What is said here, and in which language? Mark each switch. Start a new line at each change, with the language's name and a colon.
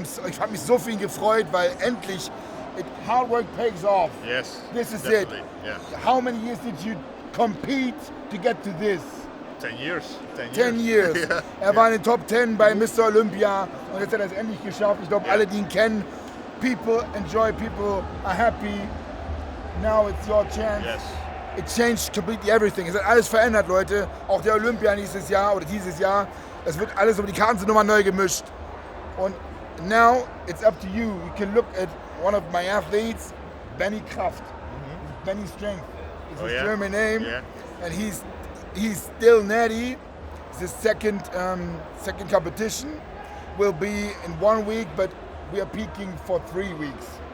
German: Ich habe mich so viel gefreut, weil endlich
English: hard work pays off. Yes, this is definitely. it. Yeah. How many years did you compete to get to this? 10 years. 10 years. Yeah.
German: Er war in den Top 10 bei Mr. Olympia und jetzt hat er es endlich geschafft. Ich glaube, alle, die ihn kennen,
English: people enjoy, people are happy. Now it's your chance. Yes. It changed completely everything.
German: Es hat alles verändert, Leute. Auch der Olympia dieses Jahr oder dieses Jahr. Es wird alles, aber die Karten sind nochmal neu gemischt.
English: Und now it's up to you. You can look at one of my athletes, Benny Kraft. Benny Strength. It's his German name. Yeah. And he's still natty. It's his second competition. Will be in 1 week, but we are peaking for 3 weeks.